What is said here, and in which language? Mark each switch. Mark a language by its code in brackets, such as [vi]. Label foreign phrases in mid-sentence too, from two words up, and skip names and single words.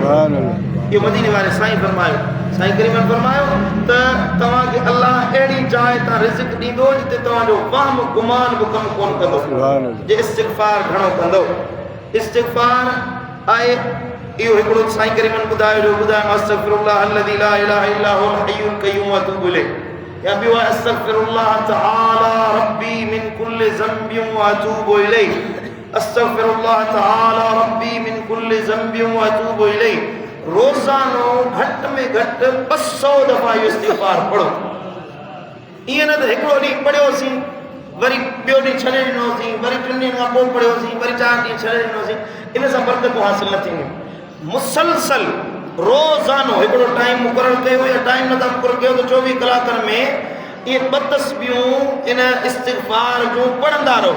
[sd] इहो मदीने वारे साईं फरमायो, साईं करीमन फरमायो त तव्हांखे अल्लाह अहिड़ी जाइ तां रिज़्क़ ॾींदो जिते तव्हांजो वहम गुमान बि कमु कोन कंदो, जे इस्तिग़फ़ार घणो कंदो। इस्तिग़फ़ार आहे इहो हिकिड़ो साईं करीमन ॿुधायो जो ॿुधायो [ar] أستغفر الله الذي لا إله إلا هو الحي القيوم وأتوب إليه, [sd] या ॿियो आहे [ar] أستغفر الله تعالى ربي من كل ذنب وأتوب إليه, أستغفر الله تعالى ربي من كل ذنب وأتوب إليه. [sd] रोज़ानो घटि में घटि 200 दफ़ा इहो इस्तिग़फ़ार पढ़ो। ईअं न त हिकिड़ो ॾींहुं पढ़ियोसीं वरी ॿियो ॾींहुं छॾे ॾिनोसीं, वरी 3 ॾींहंनि खां पोइ पढ़ियोसीं, वरी 4 ॾींहं छॾे ॾिनोसीं, इन सां बरकतूं हासिल न थींदियूं। मुसलसल रोज़ानो हिकिड़ो टाइम मुक़ररु कयो या टाइम नथा मुक़ररु कयो त 24 कलाकनि में इहे 2 तस्बीहूं इन इस्तिग़फ़ार जूं पढ़ंदा रहो।